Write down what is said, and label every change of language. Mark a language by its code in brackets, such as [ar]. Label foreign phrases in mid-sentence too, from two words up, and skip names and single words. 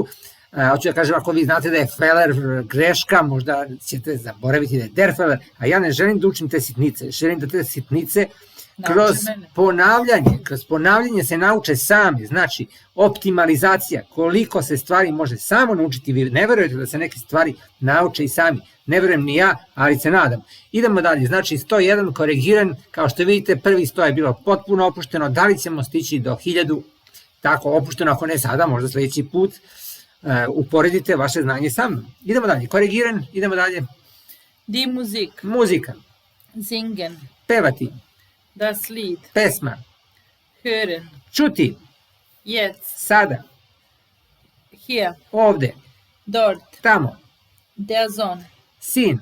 [sr] Hoću da kažem, ako vi znate da je feller greška, možda ćete zaboraviti da je [de] der feller, [sr] a ja ne želim da učim te sitnice, želim da te sitnice kroz ponavljanje se nauče sami, znači optimalizacija, koliko se stvari može samo naučiti, vi ne verujete da se neke stvari nauče i sami, ne verujem ni ja, ali se nadam. Idemo dalje, znači 101 korigiran, kao što vidite prvi 100 je bilo potpuno opušteno, da li ćemo stići do 1000, tako opušteno, ako ne sada, možda sledeći put, uporedite vaše znanje sa mnom. Idemo dalje, korigiran, idemo dalje. [de] Die Musik. [sr] Muzika, [de] Singen. [sr] pevati, [de] Das Lied. [sr] pesma, [de] Hören. [sr] čuti, [de] Jetzt. [sr] sada, [de] Hier. [sr] ovde, [de] Dort. [sr] tamo, [de] Der Sohn. [sr] sin,